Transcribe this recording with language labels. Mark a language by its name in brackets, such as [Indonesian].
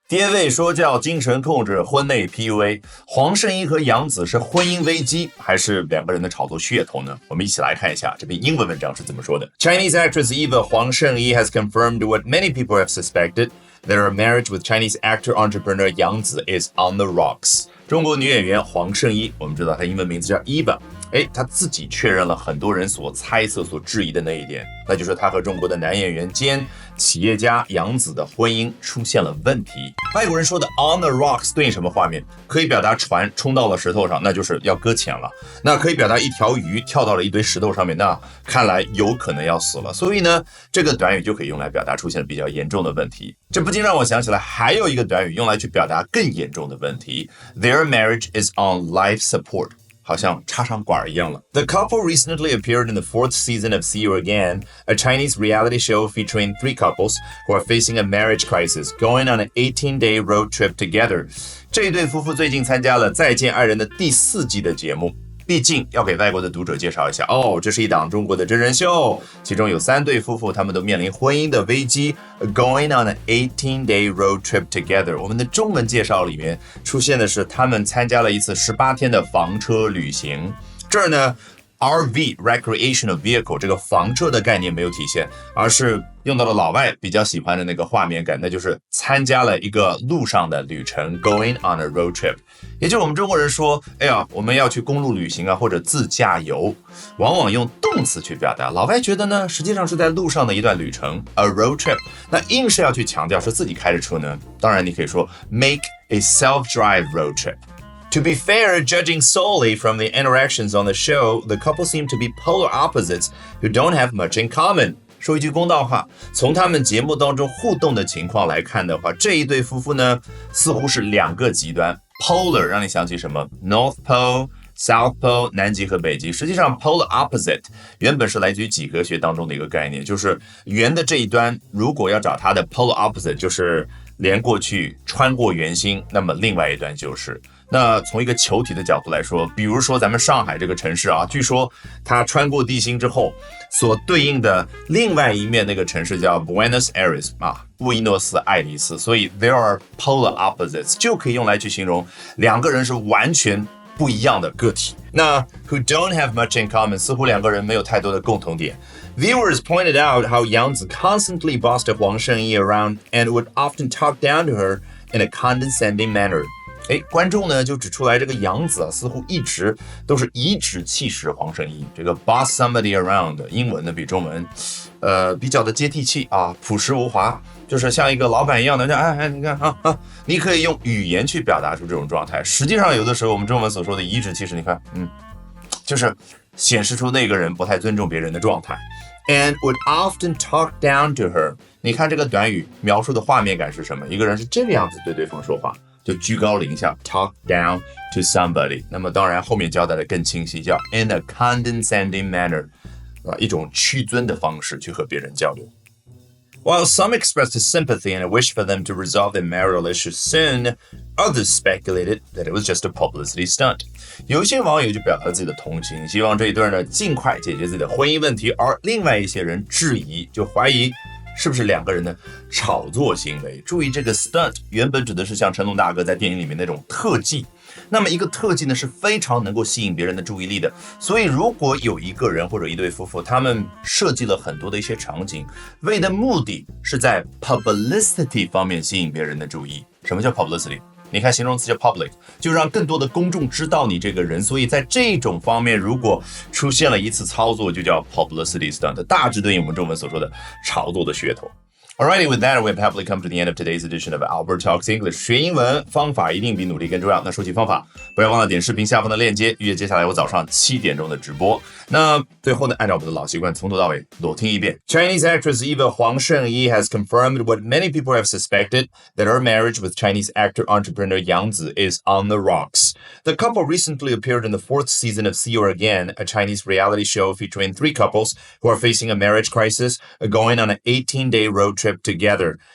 [Chinese] 爹位说教、精神控制、婚内 PUA， 黄圣依和杨紫是婚姻危机，还是两个人的炒作噱头呢？我们一起来看一下这篇英文文章是怎么说的。 [English] Chinese actress Eva Huang Shengyi has confirmed what many people have suspected, that her marriage with Chinese actor entrepreneur Yang Zi is on the rocks. [Chinese] 中国女演员黄圣依，我们知道她英文名字叫 Eva。她自己确认了很多人所猜测、所质疑的那一点，那就是她和中国的男演员兼企业家杨紫的婚姻出现了问题。外国人说的 on the rocks 对应什么画面？可以表达船冲到了石头上，那就是要搁浅了；那可以表达一条鱼跳到了一堆石头上面，那看来有可能要死了。所以呢，这个短语就可以用来表达出现了比较严重的问题。这不禁让我想起来，还有一个短语用来去表达更严重的问题 ： [English] Their marriage is on life support。 [Chinese] 好像插上管一样了。 [English] The couple recently appeared in the fourth season of See You Again, a Chinese reality show featuring three couples who are facing a marriage crisis, going on an 18-day road trip together. [Chinese] 这一对夫妇最近参加了《再见爱人》的第4季的节目。毕竟要给外国的读者介绍一下这是一档中国的真人秀，其中有3对夫妇，他们都面临婚姻的危机 [English] Going on an 18-day road trip together。 [Chinese] 我们的中文介绍里面出现的是他们参加了一次18天的房车旅行。这儿呢RV recreational vehicle 这个房车的概念没有体现，而是用到了老外比较喜欢的那个画面感，那就是参加了一个路上的旅程 [English] going on a road trip。 [Chinese] 也就是我们中国人说我们要去公路旅行啊，或者自驾游，往往用动词去表达，老外觉得呢实际上是在路上的一段旅程 a road trip。那硬是要去强调是自己开着车呢，当然你可以说 [English] make a self-drive road trip。To be fair, judging solely from the interactions on the show, the couple seem to be polar opposites who don't have much in common. [Chinese] 说一句公道话，从他们节目当中互动的情况来看的话，这一对夫妇呢，似乎是2个极端。 Polar 让你想起什么 ？North Pole、South Pole， 南极和北极。实际上 ，polar opposite 原本是来自于几何学当中的一个概念，就是圆的这一端，如果要找它的 polar opposite， 就是连过去穿过圆心，那么另外一端就是。那从一个球体的角度来说，比如说咱们上海这个城市啊，据说它穿过地心之后，所对应的另外一面那个城市叫 Buenos Aires 布宜诺斯艾利斯，所以 [English] there are polar opposites [Chinese] 就可以用来去形容2个人是完全不一样的个体。那 [English] who don't have much in common [Chinese] 似乎2个人没有太多的共同点。 [English] Viewers pointed out how Yang Zi constantly bossed Huang Shengyi around and would often talk down to her in a condescending manner。 [Chinese] 观众呢就指出来，这个杨紫似乎一直都是颐指气使黄圣依。这个 [English] boss somebody around [Chinese] 英文呢比中文比较的接地气朴实无华，就是像一个老板一样的你看你可以用语言去表达出这种状态。实际上有的时候我们中文所说的颐指气使，你看就是显示出那个人不太尊重别人的状态。 [English] And would often talk down to her。 [Chinese] 你看这个短语描述的画面感是什么？一个人是这个样子对对方说话，就居高临下 [English] talk down to somebody。 [Chinese] 那么当然后面交代的更清晰，叫 [English] in a condescending manner， [Chinese] 一种屈尊的方式去和别人交流。 [English] While some expressed sympathy and a wish for them to resolve their marital issues soon, others speculated that it was just a publicity stunt. [Chinese] 有一些网友就表达自己的同情，希望这一对呢尽快解决自己的婚姻问题，而另外一些人质疑，就怀疑是不是2个人的炒作行为。注意这个 stunt 原本指的是像成龙大哥在电影里面那种特技，那么一个特技呢是非常能够吸引别人的注意力的。所以如果有一个人或者一对夫妇，他们设计了很多的一些场景，为的目的是在 publicity 方面吸引别人的注意。什么叫 publicity？你看形容词叫 public， 就让更多的公众知道你这个人。所以在这种方面，如果出现了一次操作，就叫 publicity stunt， 大致对应我们中文所说的炒作的噱头。 [English] Alrighty, with that, we've happily come to the end of today's edition of Albert Talks English. [Chinese] 学英文方法一定比努力更重要。那说起方法，不要忘了点视频下方的链接，预约接下来我早上7点钟的直播。那最后呢，按照我们的老习惯，从头到尾裸听一遍。 [English] Chinese actress Eva Huang Shengyi has confirmed what many people have suspected, that her marriage with Chinese actor entrepreneur Yang Zi is on the rocks. The couple recently appeared in the 4th season of See You Again, a Chinese reality show featuring 3 couples who are facing a marriage crisis, going on an 18-day road trip together.